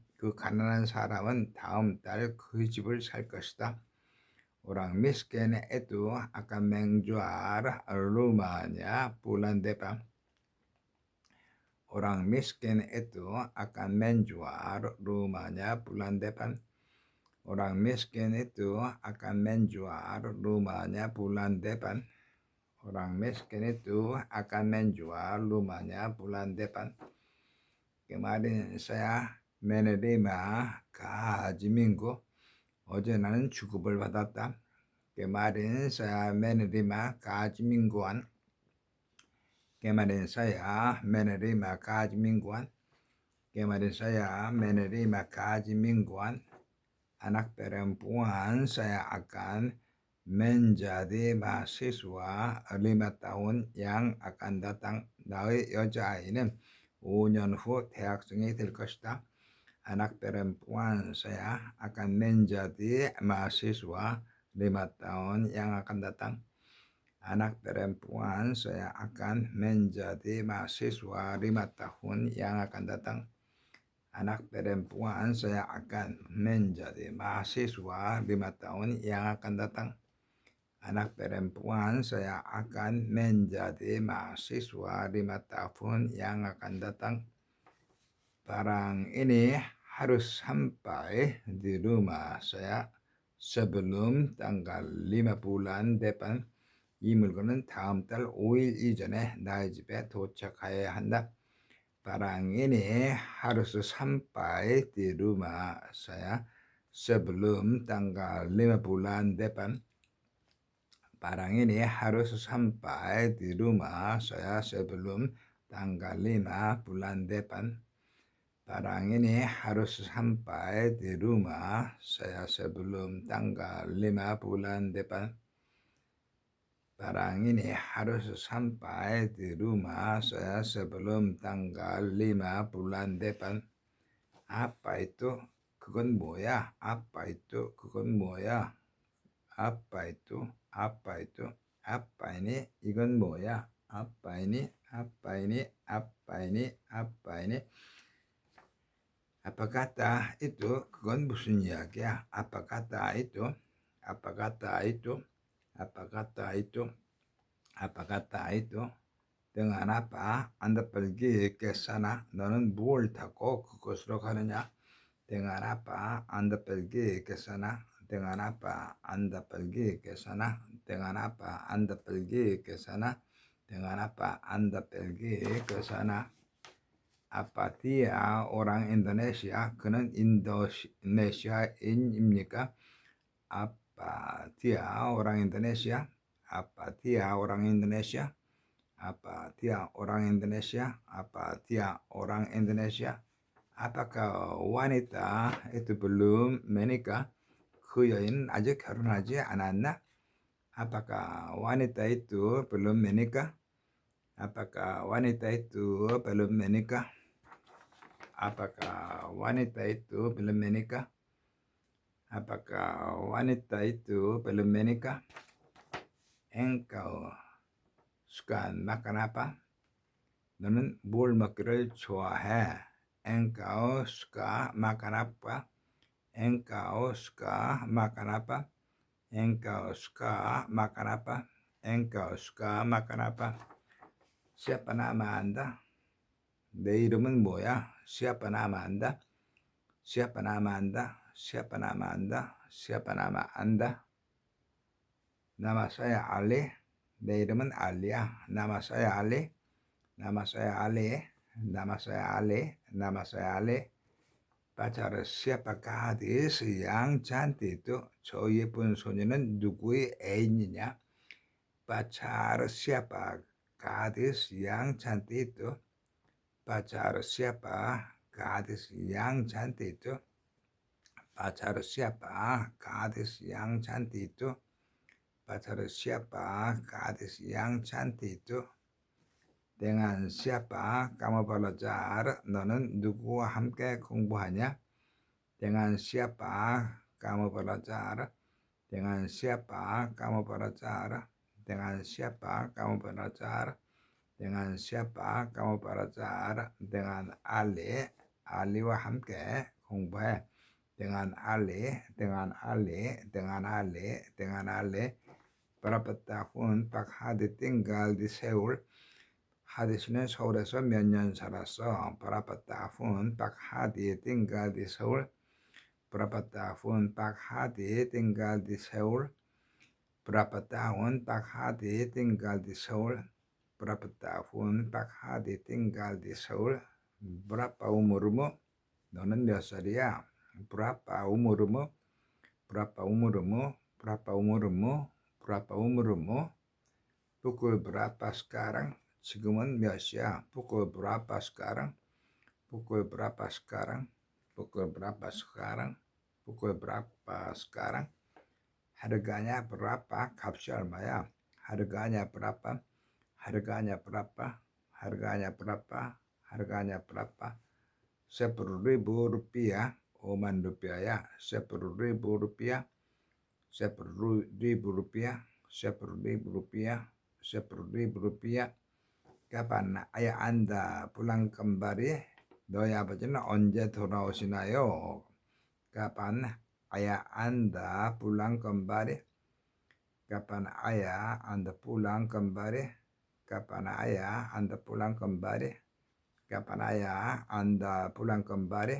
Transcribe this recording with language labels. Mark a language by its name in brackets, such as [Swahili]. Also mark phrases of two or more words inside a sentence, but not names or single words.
[Korean] 그 가난한 사람은 다음 달 그 집을 살 것이다. [Indonesian] Orang miskin itu akan menjual rumahnya bulan depan. Orang miskin itu akan menjual rumahnya bulan depan. Orang miskin itu akan menjual rumahnya bulan depan. Orang miskin itu akan menjual rumahnya bulan depan. Kemarin saya menerima gaji minggu. [Korean] 어제 나는 주급을 받았다. [Indonesian] Kemarin saya menerima gaji mingguan. Kemarin saya menerima gaji mingguan. Kemarin saya menerima gaji mingguan. Anak perempuan saya akan menjadi mahasiswa 5 tahun yang akan datang. [Korean] 나의 여자아이는 5년 후 대학생이 될 것이다. [Indonesian] Anak perempuan saya akan menjadi mahasiswa 5 tahun yang akan datang. Anak perempuan saya akan menjadi mahasiswa 5 tahun yang akan datang. Anak perempuan saya akan menjadi mahasiswa 5 tahun yang akan datang. Anak perempuan saya akan menjadi mahasiswa 5 tahun yang akan datang. Barang ini harus sampai di rumah saya sebelum tanggal 5 bulan depan. [Korean] 이 물건은 다음 달 5일 이전에 나의 집에 도착해야 한다. [Indonesian] Barang ini harus sampai di rumah saya sebelum tanggal 5 bulan depan. Barang ini harus sampai di rumah saya sebelum tanggal 5 bulan depan. Barang ini harus sampai di rumah saya sebelum tanggal 5 bulan depan. Barang ini harus sampai di rumah saya sebelum tanggal 5 bulan depan. Apa itu? [Korean] 그건 뭐야? [Indonesian] Apa itu? [Korean] 그건 뭐야? [Indonesian] Apa itu? Apa itu? Apa ini? [Korean] 이건 뭐야? [Indonesian] Apa ini? Apa ini? Apa ini? Apa ini? apa kata itu, [Korean] 그건 무슨 이야기야? [Indonesian] apa kata itu, apa kata itu, apa kata itu, apa kata itu, dengan apa Anda pergi ke sana, [Korean] 너는 뭘 타고 그곳으로 가느냐? [Indonesian] dengan apa Anda pergi ke sana, dengan apa Anda pergi ke sana, dengan apa Anda pergi ke sana, dengan apa Anda pergi ke sana. apa dia orang Indonesia? [Korean] 그는 인도네시아인입니까? [Indonesian] apa dia orang Indonesia? apa dia orang Indonesia? apa dia orang Indonesia? apa dia orang Indonesia? apakah wanita itu belum menikah? [Korean] 그 여인은 아직 결혼하지 않았나? [Indonesian] apakah wanita itu belum menikah? apakah wanita itu belum menikah? apakah wanita itu belum menikah? apakah wanita itu belum menikah? engkau suka makan apa? [Korean] 너는 뭘 먹기를 좋아해? [Indonesian] engkau suka makan apa? engkau suka makan apa? engkau suka makan apa? engkau suka makan apa? siapa nama Anda? [Korean] 내 이름은 뭐야? [Indonesian] siapa nama Anda? siapa nama Anda? siapa nama Anda? siapa nama Anda? nama saya Ali. [Korean] 내 이름은 알리야. [Indonesian] nama saya Ali. nama saya Ali. nama saya Ali. nama saya Ali. pacar siapa gadis yang cantik itu? [Korean] 저 예쁜 소녀는 누구의 애인이냐? [Indonesian] pacar siapa gadis yang cantik itu? pacar siapa gadis yang cantik itu? pacar siapa gadis yang cantik itu? pacar siapa gadis yang cantik itu? dengan siapa kamu belajar? [Korean] 너는 누구와 함께 공부하냐? [Indonesian] dengan siapa kamu belajar? dengan siapa kamu belajar? dengan siapa kamu belajar? dengan siapa kamu belajar? dengan Ali. [Korean] Ali와 함께 공부해. [Indonesian] dengan Ali, dengan Ali, dengan Ali, dengan Ali. berapa tahun Pak Hadi tinggal di Seoul? [Korean] Hadi 씨는 서울에서 몇 년 살았어? [Indonesian] berapa tahun Pak Hadi tinggal di Seoul? berapa tahun Pak Hadi tinggal di Seoul? berapa tahun Pak Hadi tinggal di Seoul? berapa tahun Pak Hadi tinggal di Seoul? berapa umurmu? [Korean] 너는 몇 살이야? [Indonesian] berapa umurmu? berapa umurmu? berapa umurmu? berapa umurmu? pukul berapa sekarang? [Korean] 지금은 몇 시야? [Indonesian] pukul berapa sekarang? pukul berapa sekarang? pukul berapa sekarang? pukul berapa sekarang? harganya berapa? [Korean] 값이 얼마야? [Indonesian] harganya berapa? harganya berapa? harganya berapa? harganya berapa? 10.000 rupiah. 5만 rupiah. 10.000 rupiah. 10.000 rupiah. 10.000 rupiah. 10.000 rupiah. kapan ayah Anda pulang kembali? [Korean] 너희 아버지는 언제 돌아오시나요? [Indonesian] kapan ayah Anda pulang kembali? kapan ayah Anda pulang kembali? kapan ayah Anda pulang kembali? kapan ayah Anda pulang kembali?